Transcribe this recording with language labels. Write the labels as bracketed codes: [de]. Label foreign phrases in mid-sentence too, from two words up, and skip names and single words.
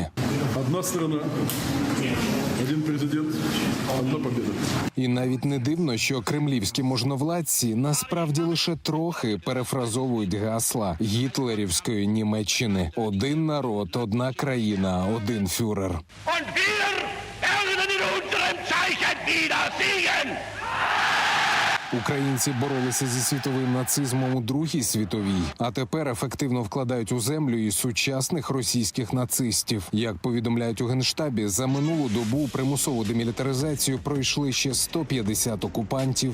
[ru] Одна сторона, один президент, одна победа. [uk] І навіть не дивно, що кремлівські можновладці насправді лише трохи перефразовують гасла гітлерівської Німеччини: один народ, одна країна, один фюрер. [de] Und wir werden in unserem Zeichen wieder siegen! [uk] Українці боролися зі світовим нацизмом у Другій світовій, а тепер ефективно вкладають у землю і сучасних російських нацистів. Як повідомляють у Генштабі, за минулу добу примусову демілітаризацію пройшли ще 150 окупантів.